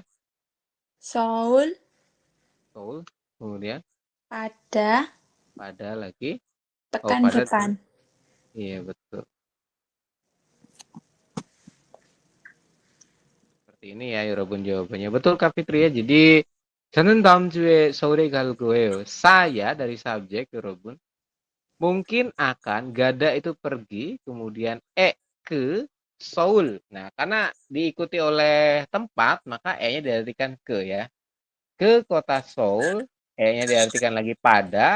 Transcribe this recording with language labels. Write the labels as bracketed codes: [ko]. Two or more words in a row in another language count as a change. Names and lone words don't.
[id] Seoul Seoul, kemudian pada pada lagi. pekan pada depan. Iya, betul. Seperti ini ya, Yorobun jawabannya. Betul Kak Fitri ya. Jadi [ko] 저는 다음 주에 서울에 갈 거예요. [id] Saya dari subjek, Yorobun. Mungkin akan, gada itu pergi, kemudian ke Seoul. Nah, karena diikuti oleh tempat, maka E-nya diartikan ke ya. Ke kota Seoul, E-nya diartikan lagi pada.